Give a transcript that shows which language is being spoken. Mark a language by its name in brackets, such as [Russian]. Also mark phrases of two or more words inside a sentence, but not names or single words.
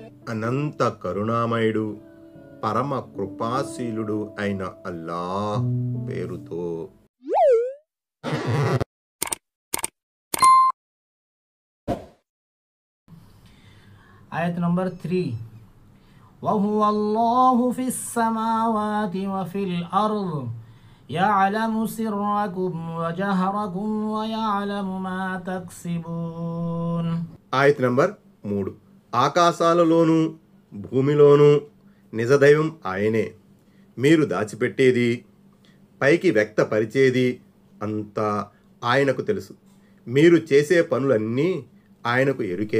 [Telugu] అనంత కరుణామయుడు పరమ కృపాశీలుడు అయిన అల్లాహ్ పేరుతో. ఆయత్ నంబర్ 3. [Arabic] وهو الله في السماوات وفي الأرض يعلم سركم وجهركم ويعلم ما تكسبون. [Telugu] ఆయత్ నంబర్ 3. ఆకాశాలలోనూ భూమిలోనూ నిజదైవం ఆయనే, మీరు దాచిపెట్టేది పైకి వ్యక్తపరిచేది అంతా ఆయనకు తెలుసు, మీరు చేసే పనులన్నీ ఆయనకు ఎరుకే.